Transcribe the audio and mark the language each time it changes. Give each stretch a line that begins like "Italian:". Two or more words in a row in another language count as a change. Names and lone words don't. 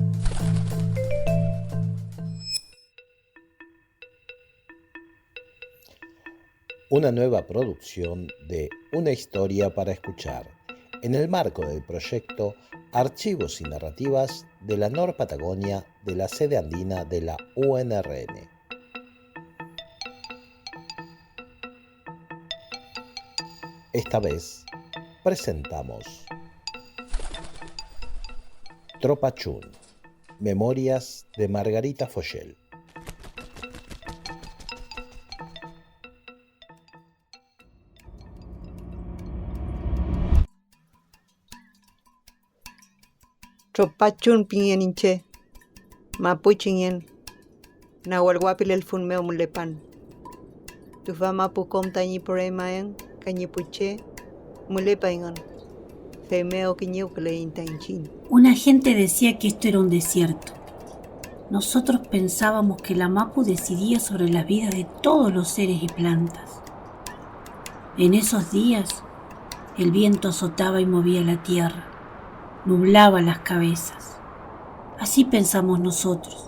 Spanish: Una nueva producción de Una historia para escuchar, en el marco del proyecto Archivos y Narrativas de la Norpatagonia de la sede andina de la UNRN. Esta vez presentamos Tropa Chun, Memorias de Margarita Foyel.
Mapuche: Tropa Chun pinyeninche, mapuchingen, nahualguapil el funmeo mulepan. Tufa mapu kom tañi poremayan, cañipuche, mulepaingan. Femeo quiñucle intanchin.
Spanish: Una gente decía que esto era un desierto. Nosotros pensábamos que la mapu decidía sobre las vidas de todos los seres y plantas. En esos días, el viento azotaba y movía la tierra. Nublaba las cabezas. Así pensamos nosotros.